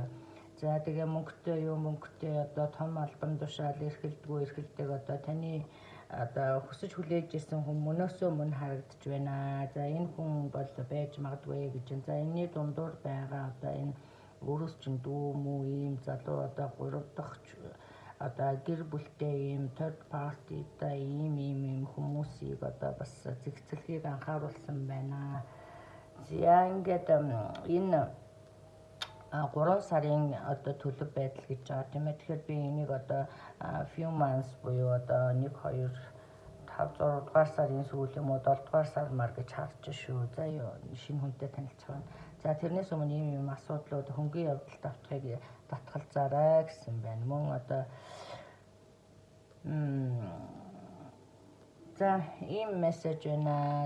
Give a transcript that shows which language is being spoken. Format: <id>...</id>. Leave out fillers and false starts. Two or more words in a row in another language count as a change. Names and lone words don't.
<mn>За тэгээ мөнгөтэй одоо том албан тушаал эрхэлдэг одоо таны одоо хүсэж хүлээж ирсэн хүн мөнөөсөө мөн харагдаж байна. За энэ хүн бол байж магадгүй гэж. За энэний дундуур байгаа одоо энэ өөрөөс чинь дүү мүү ийм залуу одоо 3 дахь одоо гэр бүлтэй ийм</mn> <en>third party</en> <mn>та ийм хүмүүсийг одоо бас зэгцлэхийг анхааруулсан байна. За ингээд энэ 3 сарын одоо төлөв байдал гэж байгаа тийм ээ. Тэгэхээр би энийг одоо</mn> <en>few months</en> <mn>буюу одоо 1 2 5 6 дугаар сарын сүүл юм уу 7 дугаар сар мар гэж харж шүү. За юу шинэ хүнтэй танилцах байна. За тэрнээс өмнө ийм асуудлууд хөнгөн явдалд автахыг татгалзаарай гэсэн байна. Мөн одоо за ийм мессеж байна.</mn>